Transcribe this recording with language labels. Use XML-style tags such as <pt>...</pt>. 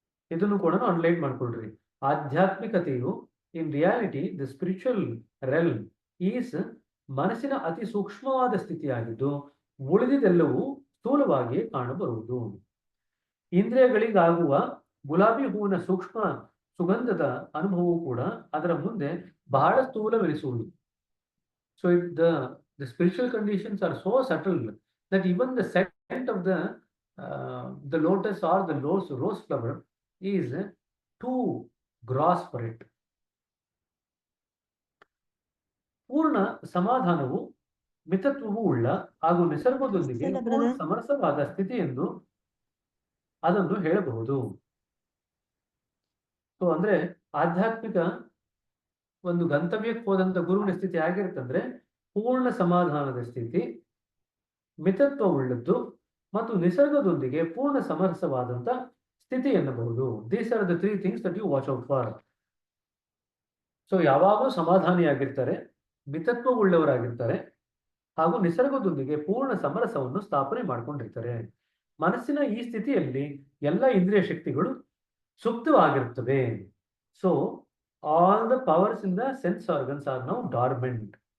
<kn>ಇದನ್ನು ಕೂಡ ಅನ್ಲೈನ್ ಮಾಡ್ಕೊಳ್ರಿ. ಆಧ್ಯಾತ್ಮಿಕತೆಯು</kn> <en>in reality the spiritual realm is</en> <kn>ಮನಸ್ಸಿನ ಅತಿ ಸೂಕ್ಷ್ಮವಾದ ಸ್ಥಿತಿಯಾಗಿದ್ದು ಉಳಿದಿದ್ದೆಲ್ಲವೂ ಸ್ಥೂಲವಾಗಿಯೇ ಕಾಣಬರುವುದು. ಇಂದ್ರಿಯಗಳಿಗಾಗುವ ಗುಲಾಬಿ ಹೂವಿನ ಸೂಕ್ಷ್ಮ ಸುಗಂಧದ ಅನುಭವವು ಕೂಡ ಅದರ ಮುಂದೆ ಬಹಳ ಸ್ಥೂಲವೆನಿಸುವುದು.</kn> <en>So the spiritual conditions are so subtle that even the scent of the lotus or the rose flower is too gross for it.</en> <kn>ಪೂರ್ಣ ಸಮಾಧಾನವು ಮಿತತ್ವವು ಉಳ್ಳ ಹಾಗೂ ನಿಸರ್ಗದೊಂದಿಗೆ ಪೂರ್ಣ ಸಮರಸವಾದ ಸ್ಥಿತಿ ಎಂದು ಅದನ್ನು ಹೇಳಬಹುದು. ಸೊ ಅಂದ್ರೆ ಆಧ್ಯಾತ್ಮಿಕ ಒಂದು ಗಂತವ್ಯಕ್ಕೆ ಹೋದಂತ ಗುರುವಿನ ಸ್ಥಿತಿ ಆಗಿರುತ್ತಂದ್ರೆ ಪೂರ್ಣ ಸಮಾಧಾನದ ಸ್ಥಿತಿ, ಮಿತತ್ವ ಉಳ್ಳದ್ದು ಮತ್ತು ನಿಸರ್ಗದೊಂದಿಗೆ ಪೂರ್ಣ ಸಮರಸವಾದಂತ ಸ್ಥಿತಿ ಎನ್ನಬಹುದು.</kn> <en>These are the 3 things that you watch out for.</en> <kn>So ಯಾವಾಗಲೂ ಸಮಾಧಾನಿಯಾಗಿರ್ತಾರೆ, ಮಿತತ್ವ ಉಳ್ಳವರಾಗಿರ್ತಾರೆ ಹಾಗೂ ನಿಸರ್ಗದೊಂದಿಗೆ ಪೂರ್ಣ ಸಮರಸವನ್ನು ಸ್ಥಾಪನೆ ಮಾಡ್ಕೊಂಡಿರ್ತಾರೆ. ಮನಸ್ಸಿನ ಈ ಸ್ಥಿತಿಯಲ್ಲಿ ಎಲ್ಲ ಇಂದ್ರಿಯ ಶಕ್ತಿಗಳು ಸುಪ್ತವಾಗಿರುತ್ತವೆ.</kn> <en>So all the powers in the sense organs are now dormant.</en>